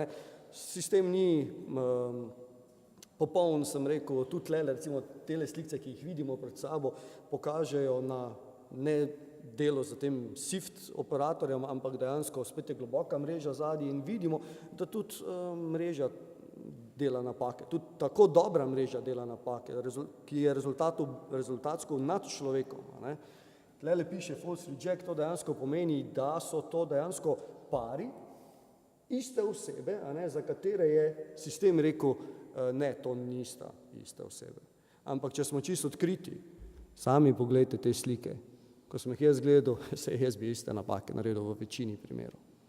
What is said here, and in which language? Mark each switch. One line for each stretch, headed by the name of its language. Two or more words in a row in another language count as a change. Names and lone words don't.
Slovenian: Sistem ni popoln, sem rekel, tudi tlele, recimo tele slikce, ki jih vidimo pred sabo, pokažejo na ne delo za tem SIFT operatorjem, ampak dejansko spet je globoka mreža zadnji in vidimo, da tudi mreža dela napake. Tudi tako dobra mreža dela napake, ki je rezultatsko nad človekom. Tlele piše
English: false reject,
Slovenian: to dejansko pomeni, da so to dejansko pari iste osebe, za katere je sistem rekel, ne, to nista iste osebe. Ampak če smo čisto odkriti, sami pogledajte te slike. Ko sem jih jaz gledal, se jaz bi iste napake naredil v večini primerov.